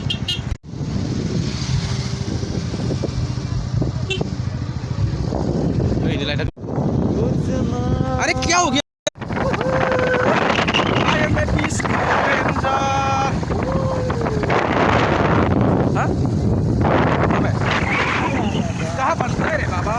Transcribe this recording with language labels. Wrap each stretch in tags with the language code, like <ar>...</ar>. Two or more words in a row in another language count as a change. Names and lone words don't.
<ms>Wih, nilai dah.</ms> <hi>Aरे क्या हो गया?</hi> <en>I am a peace ranger.</en> <hi>हाँ? कहाँ पर है रे बाबा?</hi>